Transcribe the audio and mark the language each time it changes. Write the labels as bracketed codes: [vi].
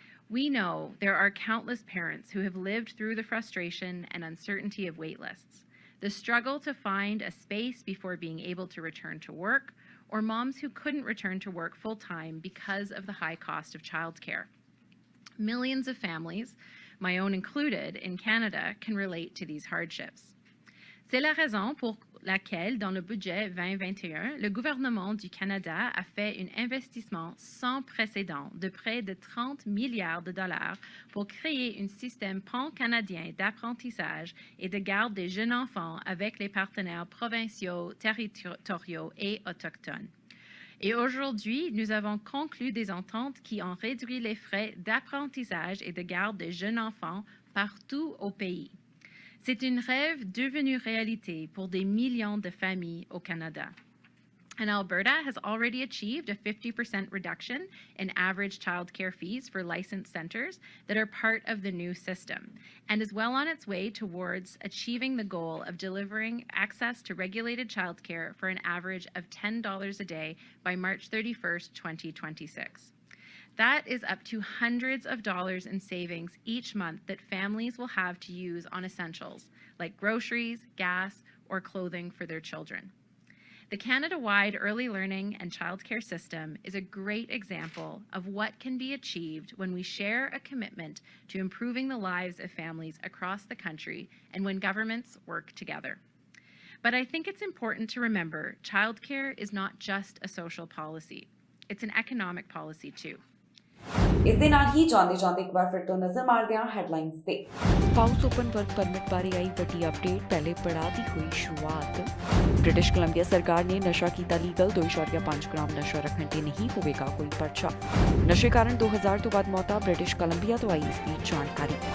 [en] We know there are countless parents who have lived through the frustration and uncertainty of wait lists, the struggle to find a space before being able to return to work, or moms who couldn't return to work full-time because of the high cost of childcare. Millions of families, my own included, in Canada can relate to these hardships. [fr] C'est la raison pour laquelle, dans le budget 2021, le gouvernement du Canada a fait un investissement sans précédent de près de 30 milliards de dollars pour créer un système pan-canadien d'apprentissage et de garde des jeunes enfants avec les partenaires provinciaux, territoriaux et autochtones. Et aujourd'hui, nous avons conclu des ententes qui ont réduit les frais d'apprentissage et de garde des jeunes enfants partout au pays. C'est un rêve devenu réalité pour des millions de familles au Canada. [en] And Alberta has already achieved a 50% reduction in average childcare fees for licensed centres that are part of the new system, and is well on its way towards achieving the goal of delivering access to regulated childcare for an average of $10 a day by March 31st, 2026. That is up to hundreds of dollars in savings each month that families will have to use on essentials like groceries, gas, or clothing for their children. The Canada-wide early learning and childcare system is a great example of what can be achieved when we share a commitment to improving the lives of families across the country and when governments work together. But I think it's important to remember childcare is not just a social policy. It's an economic policy too. [pa] ਇਸ ਦੇ ਨਾਲ ਹੀ ਜਾਂਦੇ ਇੱਕ ਵਾਰ ਫਿਰ ਤੋਂ ਨਜ਼ਰ ਮਾਰਦੇ ਹਾਂ ਹੈਡਲਾਈਨਸ ਤੇ। ਸਪਾਊਸ ਓਪਨ ਵਰਕ ਪਰਮਿਟ ਬਾਰੇ ਆਈ ਵੱਡੀ ਅਪਡੇਟ, ਪਹਿਲੇ ਪੜਾਅ ਦੀ ਹੋਈ ਸ਼ੁਰੂਆਤ। ਬ੍ਰਿਟਿਸ਼ ਕੋਲੰਬੀਆ ਸਰਕਾਰ ਨੇ ਨਸ਼ਾ ਕੀਤਾ ਲੀਗਲ, 2.5 ਗ੍ਰਾਮ ਨਸ਼ਾ ਰੱਖਣ ਤੇ ਨਹੀਂ ਹੋਵੇਗਾ ਕੋਈ ਪਰਚਾ। ਨਸ਼ੇ ਕਾਰਨ 2000 ਤੋਂ ਵੱਧ ਮੌਤਾਂ, ਬ੍ਰਿਟਿਸ਼ ਕੋਲੰਬੀਆ ਤੋਂ ਆਈ ਇਸ ਦੀ ਜਾਣਕਾਰੀ।